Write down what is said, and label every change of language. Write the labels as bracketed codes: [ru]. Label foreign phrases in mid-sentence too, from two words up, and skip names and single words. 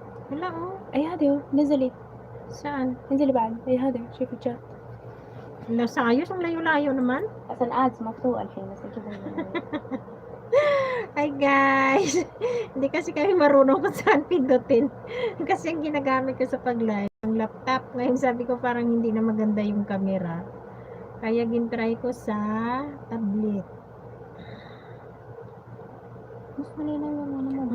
[ar] لا oh. اي هذه نزلت. [tl] Saan? [ar] انزلي بعد. اي هذه شوفي الشات. [tl] La sayos, ang layo-layo naman. [ar] اصلا ادز مفتوحة الحين بس كذا. [en] Hi guys! [tl] Hindi kasi kami marunong kung saan pindutin. Kasi ang ginagamit ko sa pag-live, ang laptop. Ngayon sabi ko parang hindi na maganda yung camera. Kaya gintry ko sa tablet. Mas malinaw yung ano mo.